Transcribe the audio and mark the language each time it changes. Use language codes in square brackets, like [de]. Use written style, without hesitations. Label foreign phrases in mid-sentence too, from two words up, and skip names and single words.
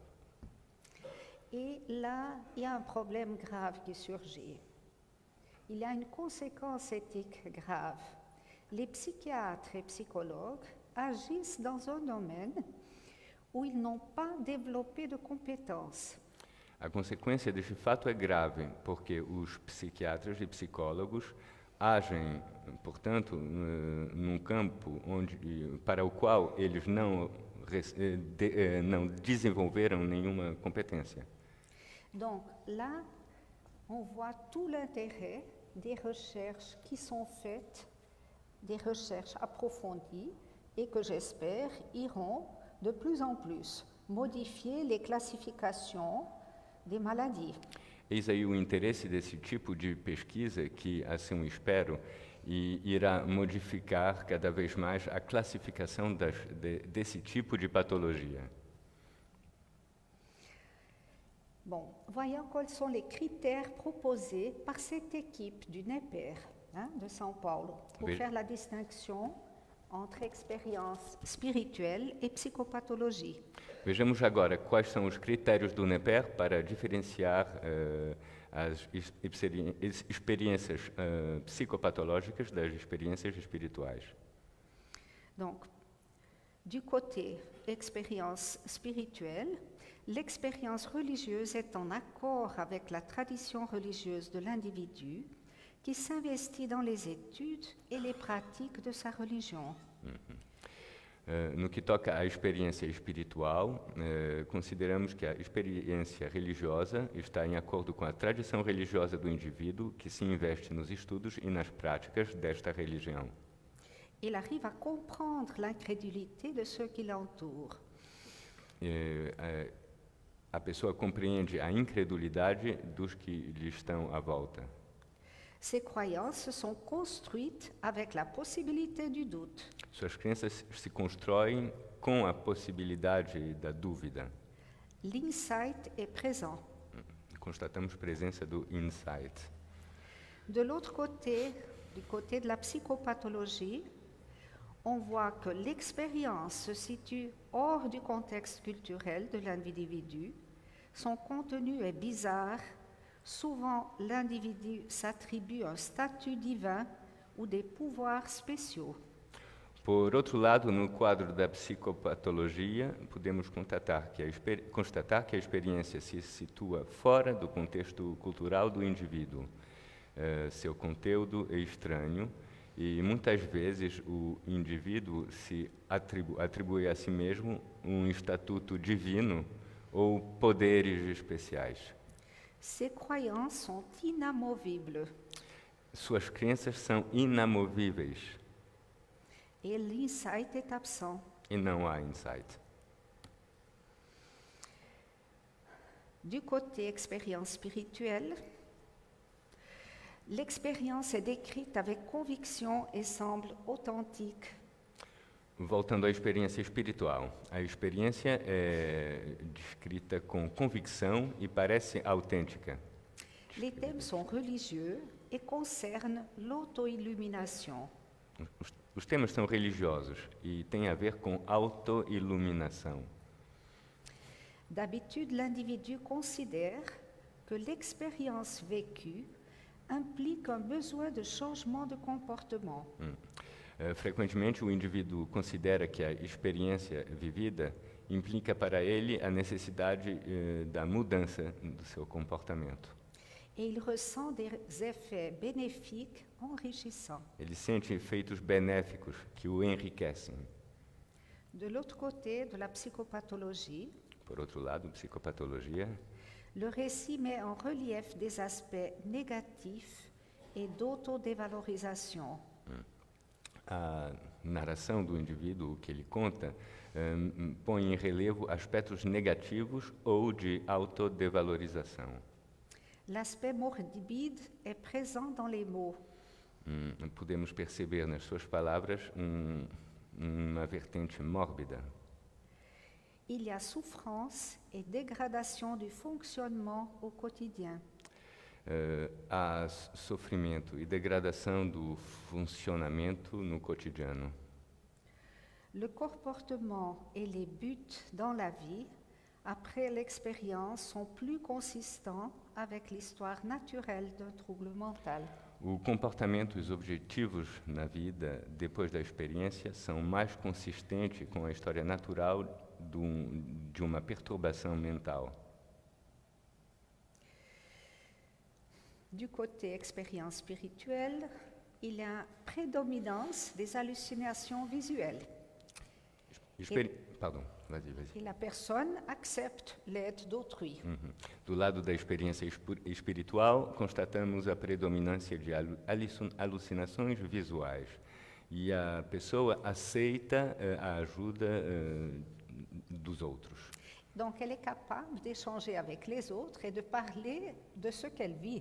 [fr] Et là, il y a un problème grave qui surgit. Il y a une conséquence éthique grave. Les psychiatres et psychologues agissent dans un domaine où ils n'ont pas développé de compétences. [pt] A consequência deste fato é grave, porque os psiquiatras e psicólogos agem, portanto, num campo para o qual eles não desenvolveram nenhuma competência. [fr] Donc là, on voit tout l'intérêt des recherches qui sont faites, des recherches approfondies et que j'espère iront de plus en plus modifier les classifications des maladies. [pt] Eis aí o interesse desse tipo de pesquisa que, assim espero, irá modificar cada vez mais a classificação desse tipo de patologia. [fr] Bon, voyons quels sont les critères proposés par cette équipe du NEPER de São Paulo pour Oui. faire la distinction entre expérience spirituelle et psychopathologie. [pt] Vejamos agora quais são os critérios do NEPER para diferenciar as experiências psicopatológicas das experiências espirituais. [fr] Donc, du côté expérience spirituelle, l'expérience religieuse est en accord avec la tradition religieuse de l'individu qui s'investit dans les études et les pratiques de sa religion. [pt] No que toca à experiência espiritual, consideramos que a experiência religiosa está em acordo com a tradição religiosa do indivíduo que se investe nos estudos e nas práticas desta religião. [fr] Il arrive à comprendre l'incrédulité de ceux qui l'entourent. [pt] A pessoa compreende a incredulidade dos que lhe estão à volta. [fr] Ces croyances se sont construites avec la possibilité du doute. [pt] Suas crenças se constroem com a possibilidade da dúvida. [fr] L'insight est présent. [pt] Constatamos presença do insight. [fr] De l'autre côté, du côté de la psychopathologie, on voit que l'expérience se situe hors du contexte culturel de l'individu. Son contenu est bizarre. Souvent, l'individu s'attribue un statut divin ou des pouvoirs spéciaux. [pt] Por outro lado, no quadro da psicopatologia, podemos constatar que a experiência se situa fora do contexto cultural do indivíduo. Seu conteúdo é estranho e, muitas vezes, o indivíduo se atribui a si mesmo um estatuto divino ou poderes especiais. [fr] Ces croyances sont inamovibles [pt] Suas crenças são inamovíveis [fr] et l'insight est absent. [pt] e não há insight. [fr] Du côté expérience spirituelle, l'expérience est décrite avec conviction et semble authentique. [pt] Voltando à experiência espiritual, a experiência é descrita com convicção e parece autêntica. [fr] Les thèmes sont religieux et concerne l'auto-illumination. [pt] Os temas são religiosos e têm a ver com autoiluminação. [fr] D'habitude, l'individu considère que l'expérience vécue implique un besoin de changement de comportement. [pt] Frequentemente, o indivíduo considera que a experiência vivida implica para ele a necessidade da mudança do seu comportamento. [fr] Et il ressent des effets bénéfiques enrichissants. [pt] Ele sente efeitos benéficos que o enriquecem. [fr] De l'autre côté de la psychopathologie, [pt] Por outro lado, psicopatologia, [fr] le récit met en relief des aspects négatifs et d'autodévalorisation. [pt] a narração do indivíduo, o que ele conta, põe em relevo aspectos negativos ou de autodevalorização. [fr] L'aspect morbide est présent dans les mots. [pt] Podemos perceber nas suas palavras uma vertente mórbida. [fr] Il y a souffrance et dégradation du fonctionnement au quotidien. [pt] Há sofrimento e degradação do funcionamento no cotidiano. [fr] Le comportement et les buts dans la vie, après l'expérience, sont plus consistants avec l'histoire naturelle d'un trouble mental. [pt] O comportamento e os objetivos na vida, depois da experiência, são mais consistentes com a história natural de uma perturbação mental. [fr] Du côté expérience spirituelle, il y a prédominance des hallucinations visuelles. Pardon, vas-y. Et la personne accepte l'aide d'autrui. [pt] Do lado da experiência espiritual, constatamos a predominância de alucinações visuais. E a pessoa aceita a ajuda dos outros. [fr] Donc elle est capable d'échanger avec les autres et de parler de ce qu'elle vit.